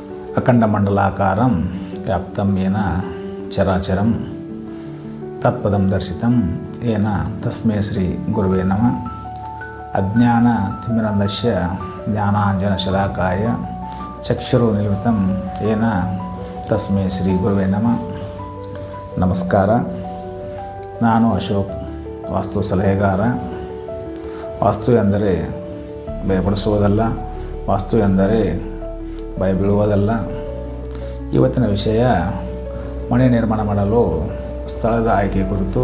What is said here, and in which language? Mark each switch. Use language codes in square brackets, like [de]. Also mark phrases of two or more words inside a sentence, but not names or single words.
[sa] ಅಖಂಡಮಂಡಲಾಕಾರಂ ವ್ಯಾಪ್ತಂ ಯೇನ ಚರಾಚರಂ ತತ್ಪದಂ ದರ್ಶಿತಂ ಯೇನ ತಸ್ಮೈ ಶ್ರೀ ಗುರುವೇ ನಮಃ. ಅಜ್ಞಾನ ತಿಮಿರಂಧಸ್ಯ ಜ್ಞಾನಾಂಜನಶಲಾಕಾಯ ಚಕ್ಷುರುನ್ಮಿಲಿತಂ ಯೇನ ತಸ್ಮೈ ಶ್ರೀ ಗುರುವೇ ನಮಃ. [kn] ನಮಸ್ಕಾರ. ನಾನು ಅಶೋಕ್, ವಾಸ್ತು ಸಲಹೆಗಾರ. ವಾಸ್ತು ಎಂದರೆ ಭಯಪಡಿಸುವುದಲ್ಲ, ವಾಸ್ತು ಎಂದರೆ ಭಯ ಬೀಳುವುದಲ್ಲ. ಇವತ್ತಿನ ವಿಷಯ ಮನೆ ನಿರ್ಮಾಣ ಮಾಡಲು ಸ್ಥಳದ ಆಯ್ಕೆ ಕುರಿತು.